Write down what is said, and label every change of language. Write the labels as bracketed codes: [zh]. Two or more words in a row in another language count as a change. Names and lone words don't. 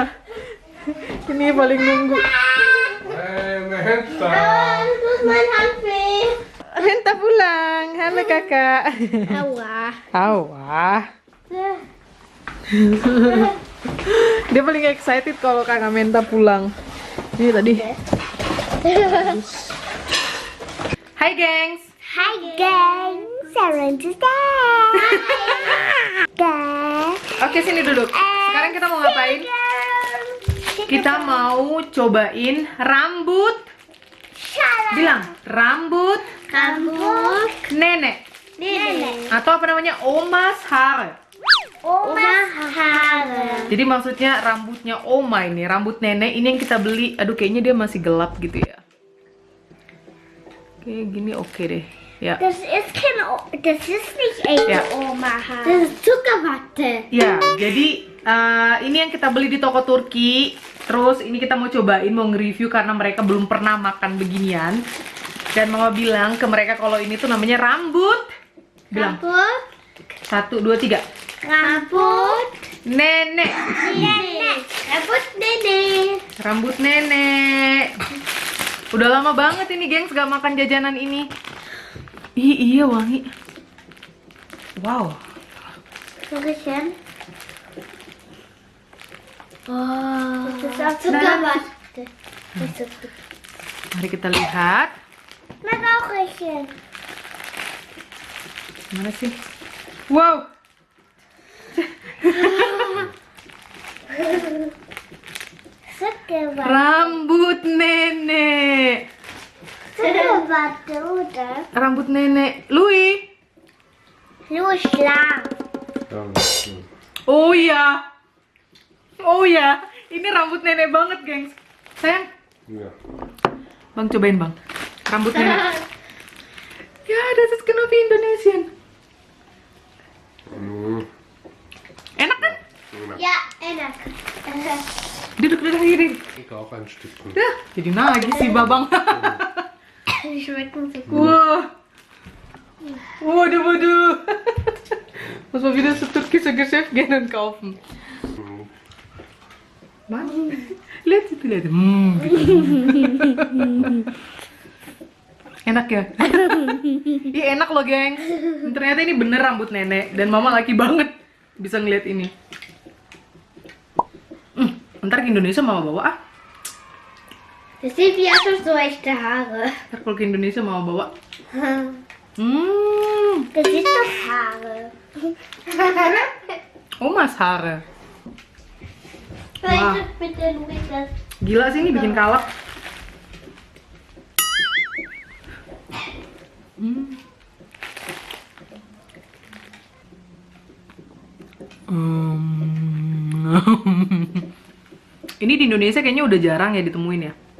[id] Ini paling nunggu. Menta pulang. Halo kakak. Awah. Dia paling excited kalau kakak Menta pulang. Ini tadi. Hai gengs. [en] I want to [id] Oke, sini duduk. Sekarang kita mau ngapain? Kita mau cobain rambut. Bilang rambut nenek. Atau apa namanya? [de] Omas Haare. [id] Jadi maksudnya rambutnya Oma ini, rambut nenek ini yang kita beli. Aduh, kayaknya dia masih gelap gitu ya. Kayak gini oke deh. Ya. [de] Das ist nicht echt Ja. Oma Haare. Das ist Zuckerwatte. [id] Ya, jadi ini yang kita beli di toko Turki. Terus ini kita mau cobain, mau nge-review karena mereka belum pernah makan beginian. Dan mama bilang ke mereka kalau ini tuh namanya rambut. Bilang. Rambut 1, 2, 3. nenek. Rambut nenek. Udah lama banget ini gengs gak makan jajanan ini. Iya wangi. Wow. [de] Riechen. Oh, das ist auch Zuckerwatte. [id] Mari kita lihat. [de] Mag auch riechen. [id] Mana sih? Wow. [de] Zuckerwatte. [id] Rambut nenek. [de] Zuckerwatte, oder? [id] Rambut nenek. Louis. [de] Nur lang. [id] Oh iya. Oh ya, ini rambut nenek banget, gengs. Sayang, [de] Ja. [id] Bang cobain bang. Rambut nenek. Ya, [de] das ist genau wie Indonesian. [id] Enak kan? [de] Ja, enak. [id] Duduk gini. [de] Ich auch ein Stückchen. [id] Ya, jadi nagih sih babang. [de] Die schmecken so gut. [id] Wah. Waduh, waduh. [de] Muss man wieder zu türkische Geschäft gehen und kaufen. Was? [id] Lihat situ, lihat. Enak ya? Ih, enak loh, geng. Ternyata ini bener rambut nenek. Dan mama laki banget bisa ngeliat ini. Ntar ke Indonesia mama bawa ah. [de] Das sind wie einfach so echte Haare. [id] Ntar kalau ke Indonesia mama bawa. [de] Das ist doch Haare. Omas Haare. Vielleicht bitte Luis das. [id] Gila sih ini bikin kalap. Ini di Indonesia kayaknya udah jarang ya ditemuin ya.